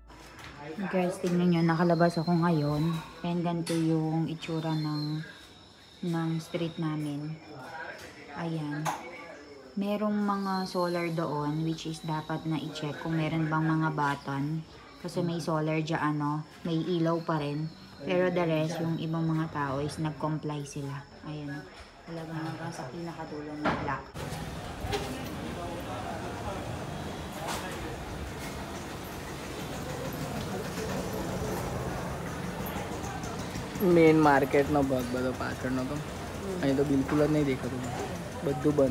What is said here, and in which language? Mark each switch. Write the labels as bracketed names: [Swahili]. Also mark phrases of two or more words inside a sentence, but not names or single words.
[Filipino] Guys, tingnan nyo, nakalabas ako ngayon. And ganito yung itsura ng ng street namin. Ayan. Merong mga solar doon, [English] which is [Filipino] dapat na i-check kung meron bang mga button. Kasi may solar dyan, may ilaw pa rin. Pero [English] the rest, [Filipino] yung ibang mga tao is nag-comply sila. Ayan. Talagang hanggang sa pinakatulong ng black. [Gujarati] મેઇન માર્કેટનો ભાગ બધો પાછળનો તો અહીં તો બિલકુલ જ નહીં દેખાતું, બધું બંધ.